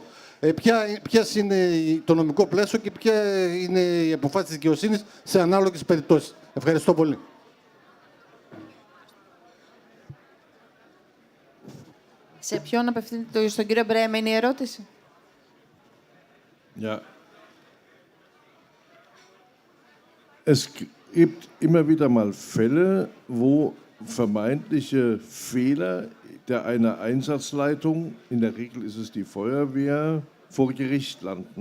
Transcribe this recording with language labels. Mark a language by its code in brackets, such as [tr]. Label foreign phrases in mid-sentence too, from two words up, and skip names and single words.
[el] Ποια είναι το νομικό πλαίσιο και ποια είναι η αποφάση της δικαιοσύνης σε ανάλογες περιπτώσεις. Ευχαριστώ πολύ. Σε ποιον απευθύνεται, στον κύριο Μπρέμε είναι η ερώτηση? [de] Ja. Es gibt immer wieder mal Fälle, wo vermeintliche Fehler einer Einsatzleitung, in der Regel ist es die Feuerwehr, vor Gericht landen.